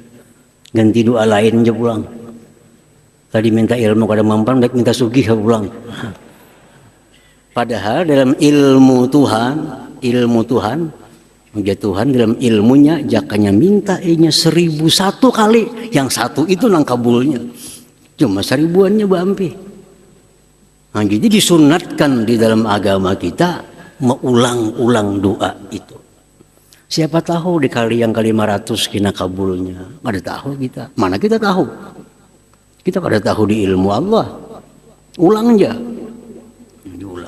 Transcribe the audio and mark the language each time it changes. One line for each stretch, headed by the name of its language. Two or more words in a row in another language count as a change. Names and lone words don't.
Banjar: Ganti doa lain aja pulang. Tadi minta ilmu kada mampan, baik minta sugih pulang. Padahal dalam ilmu Tuhan, ya Tuhan dalam ilmunya jakanya minta nya 1001 kali, yang satu itu nang kabulnya. Cuma 1000-annya bampi.
Indonesian: Nah, jadi disunatkan di dalam agama kita mengulang-ulang doa itu. Siapa tahu di kali yang ke-500 kena kabulnya.
Banjar: Ada tahu kita. Mana kita tahu? Kita kada tahu di ilmu Allah. Ulang aja. Diulang.